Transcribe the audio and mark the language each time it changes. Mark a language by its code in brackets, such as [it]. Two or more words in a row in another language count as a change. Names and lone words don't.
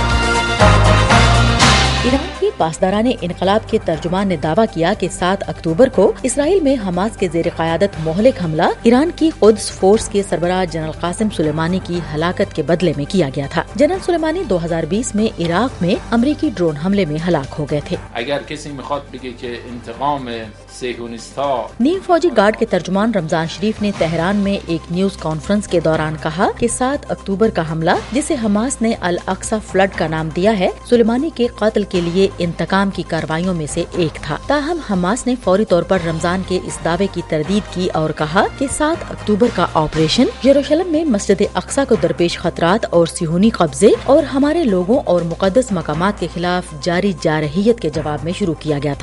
[ur] ایران کے پاسداران انقلاب کے ترجمان نے دعویٰ کیا کہ 7 اکتوبر کو اسرائیل میں حماس کے زیر قیادت مہلک حملہ ایران کی قدس فورس کے سربراہ جنرل قاسم سلیمانی کی ہلاکت کے بدلے میں کیا گیا تھا۔ جنرل سلیمانی 2020 میں عراق میں امریکی ڈرون حملے میں ہلاک ہو گئے تھے۔ [fa] اگر کسی میخواد بگه که انتقام صهیونیست‌ها [ur] نیم فوجی گارڈ کے ترجمان رمضان شریف نے تہران میں ایک نیوز کانفرنس کے دوران کہا کہ 7 اکتوبر کا حملہ، جسے حماس نے الاقصی فلڈ کا نام دیا ہے، سلیمانی کے قتل کے لیے انتقام کی کارروائیوں میں سے ایک تھا۔ تاہم حماس نے فوری طور پر رمضان کے اس دعوے کی تردید کی اور کہا کہ 7 اکتوبر کا آپریشن یروشلم میں مسجد اقصی کو درپیش خطرات اور صہیونی قبضے اور ہمارے لوگوں اور مقدس مقامات کے خلاف جاری جارحیت کے جواب میں شروع کیا گیا تھا۔